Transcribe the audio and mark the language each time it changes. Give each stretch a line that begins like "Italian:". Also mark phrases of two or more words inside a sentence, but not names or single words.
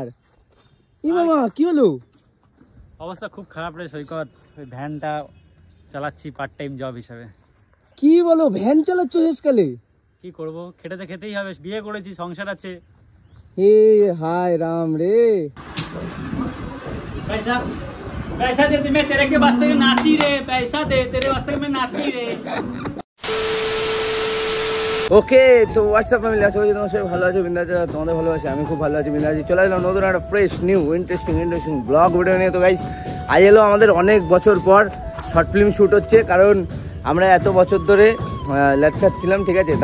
Bangla: বাবা কি হলো? অবস্থা খুব খারাপ রে সৈকত, ওই ভ্যানটা চালাচ্ছি
English: part time job
Bangla: হিসাবে। কি বলো, ভ্যান চালাচ্ছ শেষকালে? কি করব, খেটে খেতেই হবে, বিয়ে করেছি, সংসার আছে। হে হায় রাম রে।
Hindi: पैसा पैसा दे, मैं तेरे के वास्ते में नाची रे, पैसा दे तेरे वास्ते में नाची रे।
Bangla: ওকে তো
English: WhatsApp family,
Bangla: আশা করি তোমরা সবাই ভালো আছো, বিন্দাস আছো, তোমাদের ভালো আছে, আমি খুব ভালো আছি, বিন্দাস আছি। চলে এলাম নতুন একটা
English: fresh new interesting blog video
Bangla: নিয়ে। তো গাইস আজ এলো আমাদের অনেক বছর পর
English: short film shoot
Bangla: হচ্ছে, কারণ আমরা এত বছর ধরে ল্যাপটপ ছিলাম, ঠিক আছে।